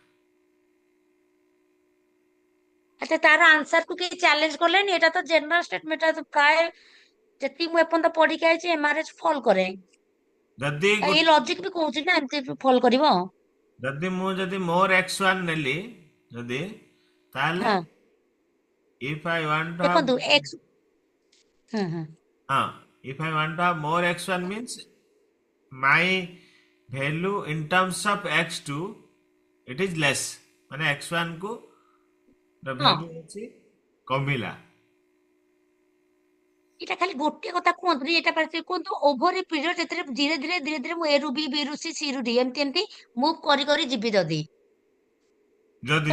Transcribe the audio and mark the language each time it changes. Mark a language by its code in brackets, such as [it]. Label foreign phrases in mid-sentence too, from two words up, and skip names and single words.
[or] ଆଚ୍ଛା ତାର ଆନ୍ସର କୁ କେହି ଚ୍ୟାଲେଞ୍ଜ କଲେନି? ଏଟା ତ [en] general statement. [or] ଏଟା ତ ପ୍ରାୟ ଯେତିକି ମୁଁ ଏପର୍ଯ୍ୟନ୍ତ ପଢିକି ଆଇଛି ଏମଆରଏଚ ଫଲ୍ କରେ। ଯଦି ଆଉ ଏଇ ଲଜିକ ବି କହୁଛି ନା ଏମିତି ଫଲ୍ କରିବ। ଯଦି ମୋର x1 ନେଲି, ଯଦି ତାହେଲେ ହଁ [en] if I want to have [or] ଦେଖନ୍ତୁ ଏକ୍ସ। ହୁଁ ହୁଁ [en] if I want to have more x1 means my value in terms of x2 it is less, [or] ମାନେ x1 କୁ the ହଁ value ଅଛି କମିଲା। ଏଇଟା ଖାଲି ଗୋଟିଏ କଥା କୁହନ୍ତୁନି, ଏଇଟା କୁହନ୍ତୁ [en] over a period [or] ଯେତେବେଳେ ଧୀରେ ଧୀରେ ମୁଁ ଏ ରୁ ବି ରୁ ସି ରୁ ଡି ଏମିତି ଏମିତି ମୁଭ୍ କରି କରି ଯିବି ଯଦି, ଯଦି